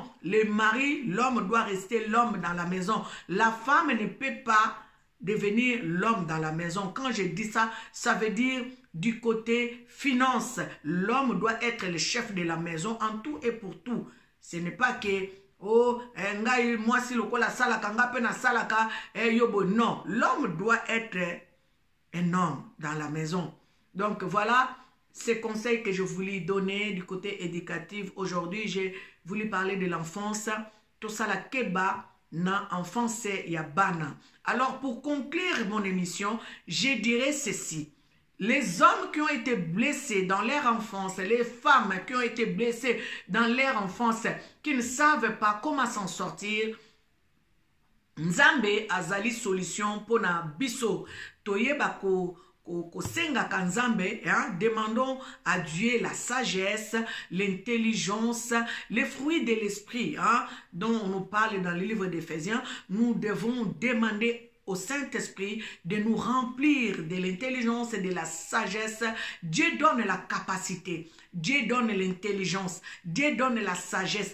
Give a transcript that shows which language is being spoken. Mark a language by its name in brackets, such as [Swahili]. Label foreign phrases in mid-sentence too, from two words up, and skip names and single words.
[French] Le mari, l'homme doit rester l'homme dans la maison. La femme ne peut pas devenir l'homme dans la maison. Quand je dis ça, ça veut dire du côté finance. L'homme doit être le chef de la maison en tout et pour tout. Ce n'est pas que oh, [Lingala] moi si lokola salaka nga pe na salaka yobo. [French] Non, l'homme doit être un homme dans la maison. Donc voilà ces conseils que je voulais donner du côté éducatif. Aujourd'hui, j'ai voulu parler de l'enfance. Tout ça [Lingala] la keba na enfance ya bana. [French] Alors pour conclure mon émission, je dirais ceci. Les hommes qui ont été blessés dans leur enfance, les femmes qui ont été blessées dans leur enfance, qui ne savent pas comment s'en sortir, [Lingala] Nzambe azali solution pour na biso. Toyeba ko senga kanzambe, [French] demandons à Dieu la sagesse, l'intelligence, les fruits de l'esprit, dont on nous parle dans le livre d'Éphésiens. Nous devons demander au Saint-Esprit de nous remplir de l'intelligence et de la sagesse. Dieu donne la capacité, Dieu donne l'intelligence, Dieu donne la sagesse.